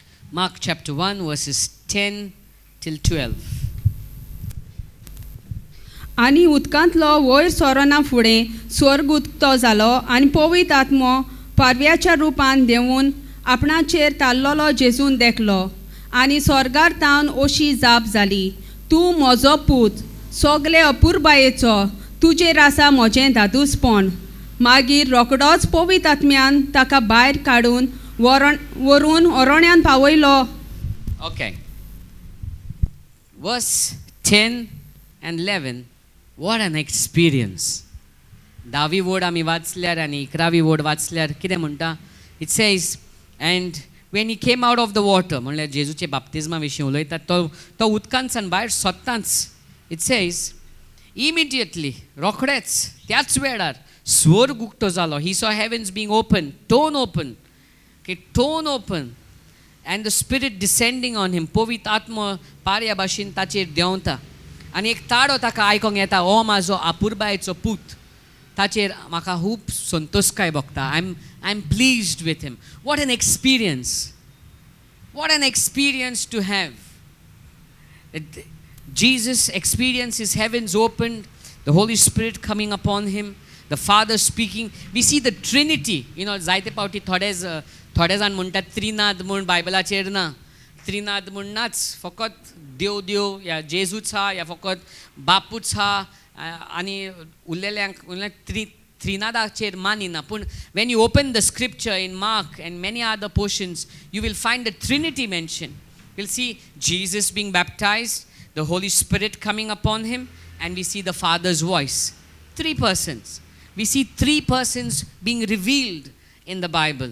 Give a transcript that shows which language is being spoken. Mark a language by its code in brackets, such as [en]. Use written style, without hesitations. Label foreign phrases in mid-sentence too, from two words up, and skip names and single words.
[en] Mark chapter 1 verses 10 till 12. [kok] आनी उदकांतलो वयर सोरोना फुडें स्वर्ग उक्तो जालो आनी पवित्र आत्मो पारव्याच्या रुपान देंवून आपणाचेर ताल्लोलो जेजून देखलो आनी स्वर्गार तावन अशी जाप जाली, तूं म्हजो पूत, सोगले अपुरबायेचो, तुजेर आसा म्हजें दादूसपण. मागीर रोकडोच पवित्र आत्म्यान ताका भायर काडून व्हरून अरोण्यान पावयलो. [en] Okay. Verse 10 and 11. What an experience. [kok] 10वी word आमी वाचल्यार आनी 11वी word वाचल्यार कितें म्हणटा? [en] It says, and when he came out of the water, [kok] म्हणल्यार जेजूचे बाप्तिस्मा विशीं उलयता, तो उदकांतसान भायर सरताच. [en] It says, immediately, [kok] रोखडेच, त्याच वेळार स्वर्ग उक्तो जालो. [en] He saw heavens being open, torn open. Okay, torn open. And the Spirit descending on him. [kok] पवित्र आत्मा पार्या भाशेन ताचेर देंवता. आनी एक ताडो ताका आयकोंक येता, हो म्हाजो आपुरबायेचो पूत. ताचेर म्हाका खूब संतोषकाय भोगता. [en] I'm pleased with him. What an experience. What an experience to have. Jesus experiences heavens opened, the Holy Spirit coming upon him, the Father speaking. We see the Trinity. You know, [kok] जायते पावटी थोडे जाण म्हणटात त्रिनाद म्हूण बायबलाचेर ना. त्रिनाद म्हूण नाच, फकत देव या जेजूच हा, या फकत बापूच हा, आनी उरलेल्यांक त्रिनादाचेर मानिना. [en] पूण when you open the scripture in Mark and many other portions, you will find the Trinity mentioned. You'll see Jesus being baptized, the Holy Spirit coming upon him, and we see the Father's voice. 3 persons. We see 3 persons being revealed in the Bible.